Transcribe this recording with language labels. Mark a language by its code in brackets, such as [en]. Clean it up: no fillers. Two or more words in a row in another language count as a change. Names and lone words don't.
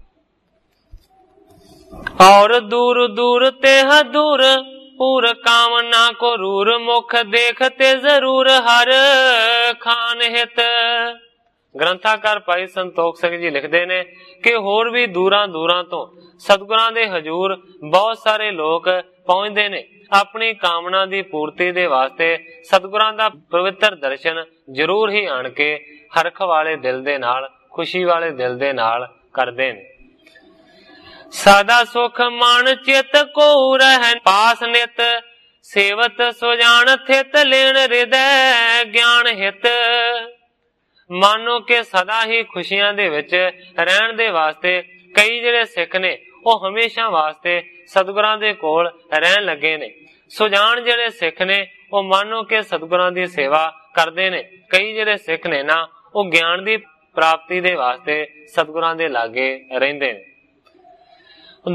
[bra] और दूर दूर ते हदूर पूर कामना को रूर, मुख देख ते ज़रूर हर खान हित। [pa] ਗ੍ਰੰਥਾਕਾਰ ਭਾਈ ਸੰਤੋਖ ਸਿੰਘ ਜੀ ਲਿਖਦੇ ਨੇ ਕਿ ਹੋਰ ਵੀ ਦੂਰਾਂ ਦੂਰਾਂ ਤੋਂ ਸਤਿਗੁਰਾਂ ਦੇ ਹਜੂਰ ਬਹੁਤ ਸਾਰੇ ਲੋਕ ਪਹੁੰਚਦੇ ਨੇ ਅਪਣੀ ਕਾਮਨਾ ਕੀ ਪੂਰਤੀ ਦੇ ਵਾਸਤੇ ਸਤਿਗੁਰਾਂ ਦਾ ਪਵਿੱਤਰ ਦਰਸ਼ਨ ਜ਼ਰੂਰ ਹੀ ਆਣ ਕੇ ਹਰਖ ਵਾਲੇ ਦਿਲ ਦੇ ਨਾਲ, ਖੁਸ਼ੀ ਵਾਲੇ ਦਿਲ ਦੇ ਨਾਲ ਕਰਦੇ ਨੇ। [bra] सदा सुख मन चित को रह पास नित, सेवत सुजान थित लेन हृदय ज्ञान हित। [pa] ਮਾਨੋ ਕੇ ਸਦਾ ਹੀ ਖੁਸ਼ੀਆਂ ਦੇ ਵਿਚ ਰਹਿਣ ਦੇ ਵਾਸਤੇ ਕਈ ਜਿਹੜੇ ਸਿੱਖ ਨੇ ਉਹ ਹਮੇਸ਼ਾ ਵਾਸਤੇ ਸਤਿਗੁਰਾਂ ਦੇ ਕੋਲ ਰਹਿਣ ਲੱਗੇ ਨੇ। ਸੁਜਾਨ ਜਿਹੜੇ ਸਿੱਖ ਨੇ ਉਹ ਮਾਨੋ ਕੇ ਸਤਿਗੁਰਾਂ ਦੀ ਸੇਵਾ ਕਰਦੇ ਨੇ। ਕਈ ਜਿਹੜੇ ਸਿੱਖ ਨੇ ਨਾ ਉਹ ਗਿਆਨ ਦੀ ਪ੍ਰਾਪਤੀ ਦੇ ਵਾਸਤੇ ਸਤਿਗੁਰਾਂ ਦੇ ਲਾਗੇ ਰਹਿੰਦੇ ਨੇ।